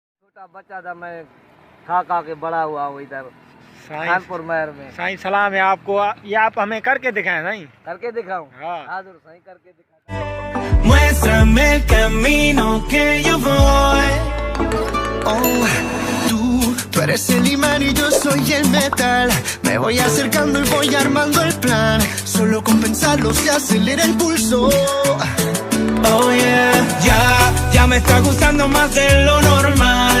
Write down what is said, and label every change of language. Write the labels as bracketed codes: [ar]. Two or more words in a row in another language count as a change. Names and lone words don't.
[hi] छोटा बच्चा था, मैं खा के बड़ा हुआ हूँ इधर कानपुर महर में। साईं सलाम है आपको। ये आप हमें करके दिखाएं साईं। करके दिखाऊं? हाँ हाजुर साईं करके दिखा। [es] Muéstrame el camino que yo voy. Oh, tú eres el imán y yo soy el metal. Me voy acercando y voy armando el plan. Solo con pensarlo se acelera el pulso. [en] Oh yeah, [es] ya me está gustando más de lo normal.